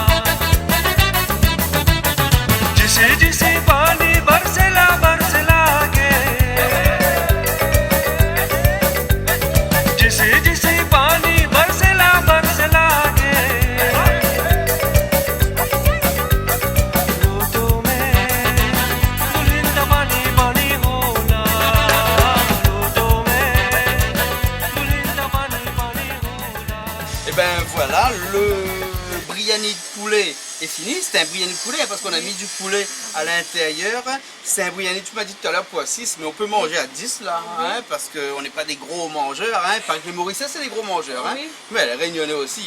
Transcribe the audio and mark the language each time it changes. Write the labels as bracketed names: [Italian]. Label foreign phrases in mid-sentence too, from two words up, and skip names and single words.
[Bhojpuri] जिसे जिसे पानी बरसला बरसला जिसे जिसे पानी बरसला बरसला के रोटो में दुलिंदा पानी पानी होला रोटो में दुलिंदा पानी पानी होला. [French] Et ben voilà, le biryani de poulet est fini. C'est un biryani de poulet parce qu'on a mis du poulet à l'intérieur. C'est un biryani, tu m'as dit tout à l'heure, pour 6, mais on peut manger à 10 là, hein, parce qu'on n'est pas des gros mangeurs. Hein. Par exemple, les Mauriciens, c'est des gros mangeurs. Hein. Oui. Mais les Réunionnais aussi.